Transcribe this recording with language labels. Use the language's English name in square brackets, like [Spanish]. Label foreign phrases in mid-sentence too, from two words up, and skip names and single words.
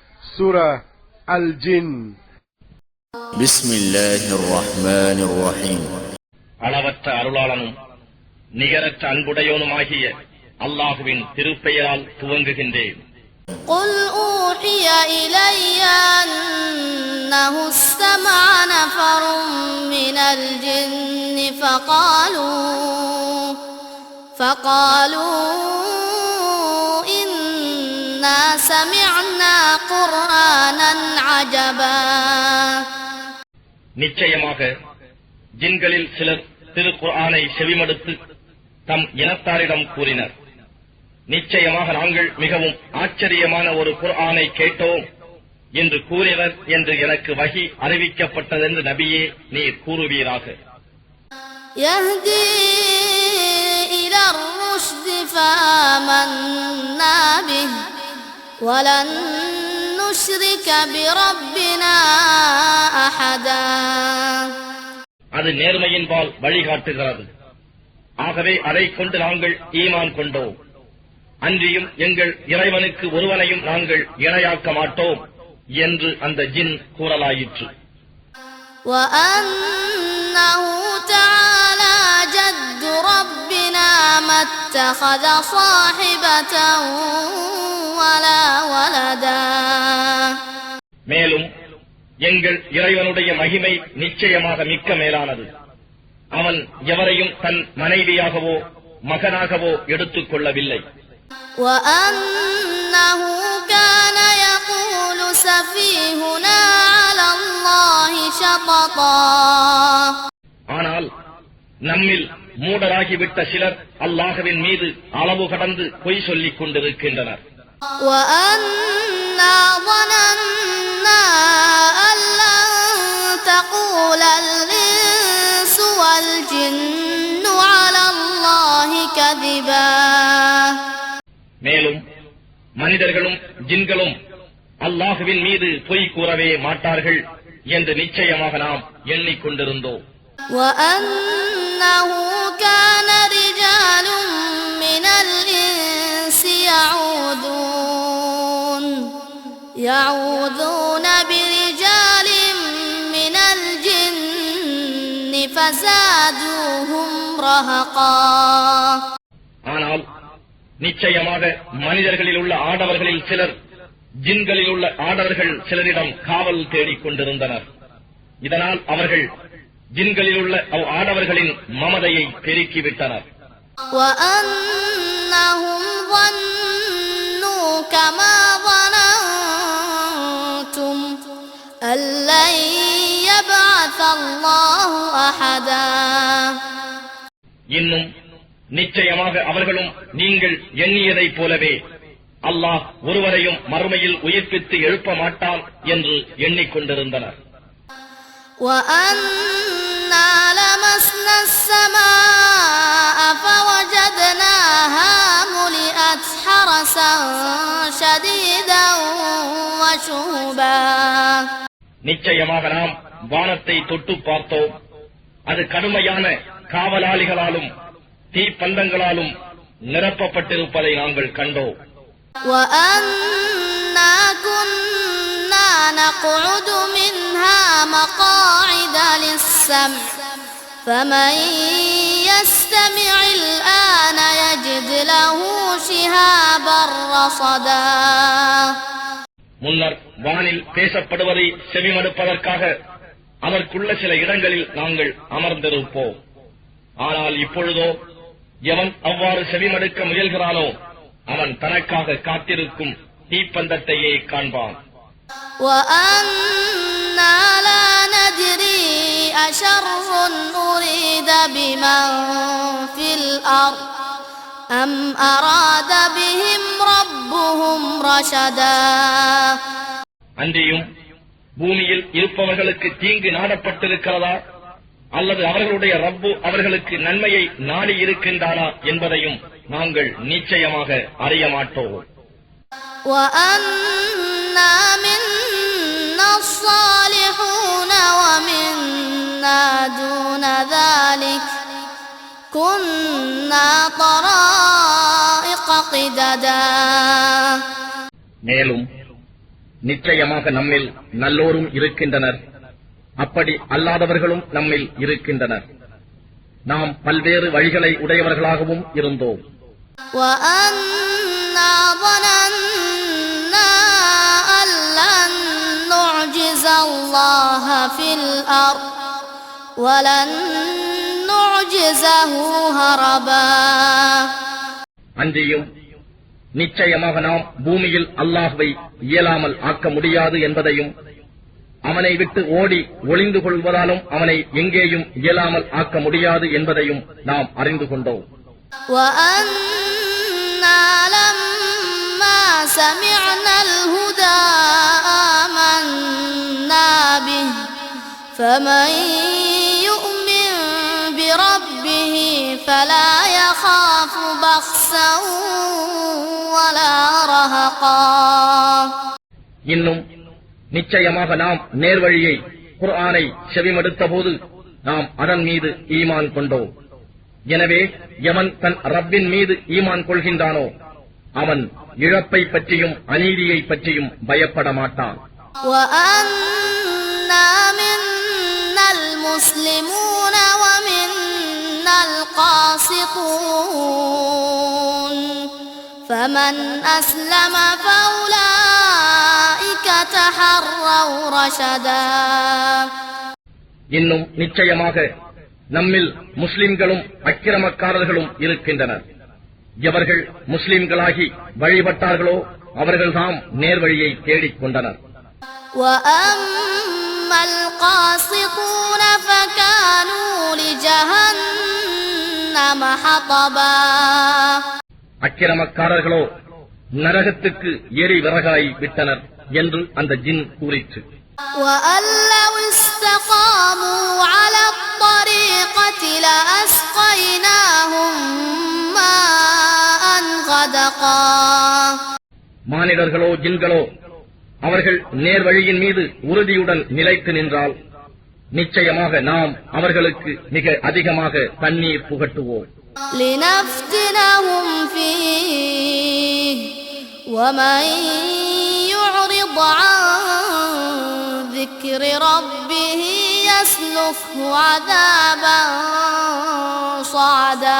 [Tamil] சூரா அல் ஜின். [Arabic] بسم الله الرحمن الرحيم. [Tamil] அளவற்ற அருளாளனும் நிகரற்ற அன்புடையோனுமாகிய அல்லாஹுவின் திருப்பெயரால் துவங்குகின்றேன். [Arabic] قُلْ أُوحِيَ إِلَيَّ أَنَّهُ اسْتَمَعَ نَفَرٌ مِّنَ الْجِنِّ فَقَالُوا إِنَّا سَمِعْنَا قُرْآنًا عَجَبًا. [Tamil] நிச்சயமாக ஜின்களில் சிலர் திருக்குர்ஆனை செவிமடுத்து தம் இனத்தாரிடம் கூறினர், நிச்சயமாக நாங்கள் மிகவும் ஆச்சரியமான ஒரு குர்ஆனை கேட்டோம் என்று கூறினர் என்று எனக்கு வஹி அறிவிக்கப்பட்டதென்று நபியே நீர் கூறுவீராக. [Arabic] يهدي إلى الرشد فآمنا به ولن نشرك بربنا أحدا. [Tamil] அது நேர்மையின்பால் வழிகாட்டுகிறது. ஆகவே அதை கொண்டு நாங்கள் ஈமான் கொண்டோம். அன்றியும் எங்கள் இறைவனுக்கு ஒருவனையும் நாங்கள் இணையாக்க மாட்டோம் என்று அந்த ஜின் கூறலாயிற்று. [Arabic] وَأَنَّهُ تَعَالَى جَدُّ رَبِّنَا مَا اتَّخَذَ صَاحِبَةً وَلَا وَلَدًا. [Tamil] மேலும் எங்கள் இறைவனுடைய மகிமை நிச்சயமாக மிக்க மேலானது. அவன் எவரையும் தன் மனைவியாகவோ மகனாகவோ எடுத்துக் கொள்ளவில்லை. [Arabic] وَأَنَّهُ كَانَ يَقُولُ سَفِيهُنَا عَلَى اللَّهِ شَطَطًا. [Tamil] ஆனால் நம்மில் மூடராகிவிட்ட சிலர் அல்லாஹ்வின் மீது அளவு கடந்து பொய் சொல்லிக் கொண்டிருக்கின்றனர். [Arabic] وَأَنَّا ظَنَنَّا أَن لَّن تَقُولَ الْإِنسُ وَالْجِنُّ عَلَى اللَّهِ كَذِبًا. [Tamil] மேலும் மனிதர்களும் ஜின்களும் அல்லாஹ்வின் மீது பொய் கூறவே மாட்டார்கள் என்று நிச்சயமாக நாம் எண்ணிக்கொண்டிருந்தோம். [Arabic] وَأَنَّهُ كَانَ رِجَالٌ مِّنَ الْإِنسِ يَعُوذُونَ بِرِجَالٍ مِّنَ الْجِنِّ فَزَادُوهُمْ رَهَقًا. [Tamil] ஆனால் நிச்சயமாக மனிதர்களில் உள்ள ஆடவர்களில் சிலர் ஜின்களில் உள்ள ஆடவர்கள் சிலரிடம் காவல் தேடிக் கொண்டிருந்தனர். இதனால் அவர்கள் ஜின்களில் உள்ள ஆடவர்களின் மமதையை பெருக்கிவிட்டனர். [Arabic] وَأَنَّهُمْ ظَنُّوا كَمَا ظَنَنتُمْ أَن لَّن يَبْعَثَ اللَّهُ أَحَدًا. [Tamil] இன்னும் நிச்சயமாக அவர்களும் நீங்கள் எண்ணியதைப் போலவே அல்லாஹ் ஒருவரையும் மறுமையில் உயிர்ப்பித்து எழுப்ப மாட்டான் என்று எண்ணிக்கொண்டிருந்தனர். [Arabic] وَأَنَّا لَمَسْنَا السَّمَاءَ فَوَجَدْنَاهَا مُلِئَتْ حَرَسًا شَدِيدًا وَشُهُبًا. [Tamil] நிச்சயமாக நாம் வானத்தை தொட்டு பார்த்தோம். அது கடுமையான காவலாளிகளாலும் தீப்பந்தங்களாலும் நிரப்பப்பட்டிருப்பதை நாங்கள் கண்டோம். [Arabic] وَأَنَّا كُنَّا نَقْعُدُ مِنْهَا مَقَاعِدَ لِلسَّمْعِ فَمَن يَسْتَمِعِ الْآنَ يَجِدْ لَهُ شِهَابًا رَّصَدًا. [Tamil] முன்னர் வானில் பேசப்படுவதை செவிமடுப்பதற்காக அதற்குள்ள சில இடங்களில் நாங்கள் அமர்ந்திருப்போம். ஆனால் இப்பொழுதோ எவன் அவ்வாறு செவிமடுக்க முயல்கிறானோ அவன் தனக்காக காத்திருக்கும் தீப்பந்தத்தையே காண்பான். [Arabic] وَأَنَّا لَا نَدْرِي أَشَرٌّ أُرِيدَ بِمَن فِي الْأَرْضِ أَمْ أَرَادَ بِهِمْ رَبُّهُمْ رَشَدًا. [Tamil] அன்றியும் பூமியில் இருப்பவர்களுக்கு தீங்கு நாடப்பட்டிருக்கிறதா அல்லது அவர்களுடைய ரப்பு அவர்களுக்கு நன்மையை நாடி இருக்கின்றானா என்பதையும் நாங்கள் நிச்சயமாக அறிய மாட்டோம். [Arabic] وَأَنَّا مِنَّا الصَّالِحُونَ وَمِنَّا دُونَ ذَلِكَ كُنَّا طَرَائِقَ قِدَدًا. [Tamil] மேலும் நிச்சயமாக நம்மில் நல்லோரும் இருக்கின்றனர், அப்படி அல்லாதவர்களும் நம்மில் இருக்கின்றனர். நாம் பல்வேறு வழிகளை உடையவர்களாகவும் இருந்தோம். [Arabic] وَأَنَّا ظَنَنَّا أَن لَّن نُّعْجِزَ اللَّهَ فِي الْأَرْضِ وَلَن نُّعْجِزَهُ هَرَبًا. [Tamil] அன்றியும் நிச்சயமாக நாம் பூமியில் அல்லாஹ்வை இயலாமல் ஆக்க முடியாது என்பதையும், அவனை விட்டு ஓடி ஒளிந்து கொள்வதாலும் அவனை எங்கேயும் இயலாமல் ஆக்க முடியாது என்பதையும் நாம் அறிந்து கொண்டோம். [Arabic] وَأَنَّا لَمَّا سَمِعْنَا الْهُدَى آمَنَّا بِهِ فَمَن يُؤْمِن بِرَبِّهِ فَلَا يَخَافُ بَخْسًا وَلَا رَهَقًا. [Tamil] இன்னும் நிச்சயமாக நாம் நேர்வழியை குர்ஆனை செவிமடுத்தபோது நாம் அதன் மீது ஈமான் கொண்டோம். எனவே எவன் தன் ரப்பின் மீது ஈமான் கொள்கின்றானோ அவன் இழப்பை பற்றியும் அநீதியை பற்றியும் பயப்பட மாட்டான். [Arabic] وَأَنَّا مِنَّا الْمُسْلِمُونَ وَمِنَّا الْقَاسِطُونَ فَمَنْ أَسْلَمَ فَأُولَئِكَ تَحَرَّوْا رَشَدًا. [Tamil] இன்னும் நிச்சயமாக நம்மில் முஸ்லிம்களும் அக்கிரமக்காரர்களும் இருக்கின்றனர். எவர்கள் முஸ்லிம்களாகி வழிபட்டார்களோ அவர்கள்தாம் நேர்வழியை தேடிக் கொண்டனர். [Arabic] وَأَمَّا الْقَاسِطُونَ فَكَانُوا لِجَهَنَّمَ حَطَبًا. [Tamil] அக்கிரமக்காரர்களோ நரகத்துக்கு எரி விறகாய் விட்டனர் என்று அந்த ஜின் கூறிற்று. [Arabic] وَأَن لَّوْ اسْتَقَامُوا عَلَى الطَّرِيقَةِ لَأَسْقَيْنَاهُم مَّاءً غَدَقًا. [Tamil] மானிடர்களோ ஜின்களோ அவர்கள் நேர்வழியின் மீது உறுதியுடன் நிலைத்து நின்றால் நிச்சயமாக நாம் அவர்களுக்கு மிக அதிகமாக தண்ணீர் புகட்டுவோம். [Arabic] لِنَفْتِنَهُمْ فِيهِ وَمَن يُعْرِضْ عَن ذِكْرِ رَبِّهِ يَسْلُكْهُ عَذَابًا صَعَدًا.